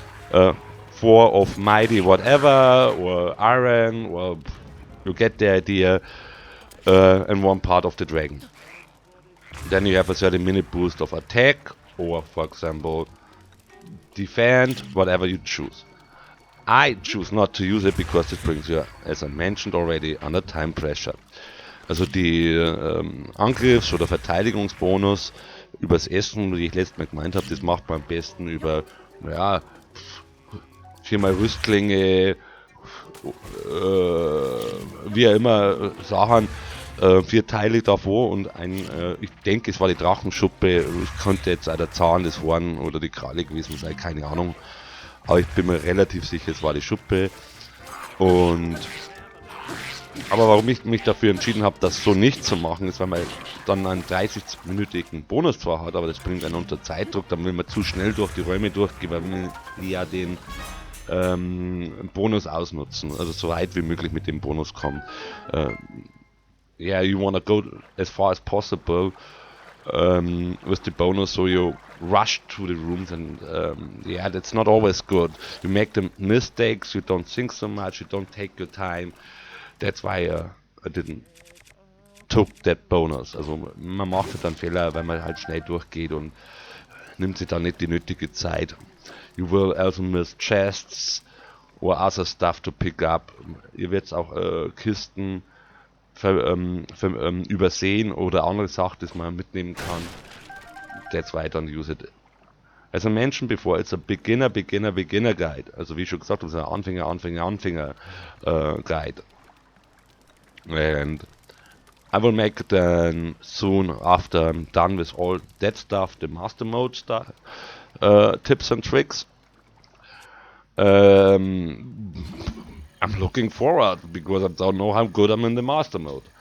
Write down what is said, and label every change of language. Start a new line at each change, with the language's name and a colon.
English: 4 of Mighty, whatever, or Iron, well, you get the idea, and 1 part of the Dragon. Then you have a 30-minute boost of attack, or for example, defend, whatever you choose. I choose not to use it because it brings you, as I mentioned already, under time pressure.
German: Also die Angriffs- oder Verteidigungsbonus übers Essen, wie ich letztes Mal gemeint habe, das macht man am besten über, ja, 4-mal Rüstlinge, wie auch immer, Sachen, 4 Teile davor und ich denke, es war die Drachenschuppe, es könnte jetzt auch der Zahn, das Horn oder die Kralle gewesen sein, keine Ahnung. Aber ich bin mir relativ sicher, es war die Schuppe. Aber warum ich mich dafür entschieden habe, das so nicht zu machen, ist, weil man dann einen 30-minütigen Bonus zwar hat, aber das bringt einen unter Zeitdruck, dann will man zu schnell durch die Räume durchgehen, weil man ja den Bonus ausnutzen, also so weit wie möglich mit dem Bonus kommen.
English: Yeah, you wanna go as far as possible with the bonus, so you rush through the rooms, and yeah, that's not always good. You make the mistakes, you don't think so much, you don't take your time. That's why I didn't took that bonus.
German: Also man macht dann Fehler, weil man halt schnell durchgeht und nimmt sich dann nicht die nötige Zeit.
English: You will also miss chests or other stuff to pick up.
German: Ihr werdet auch Kisten übersehen oder andere Sachen, die man mitnehmen kann.
English: That's why I don't use it. As I mentioned before, it's a beginner guide.
German: Also wie schon gesagt, it's ein Anfänger guide.
English: And I will make then soon, after I'm done with all that stuff, the master mode stuff, tips and tricks. I'm looking forward because I don't know how good I'm in the master mode.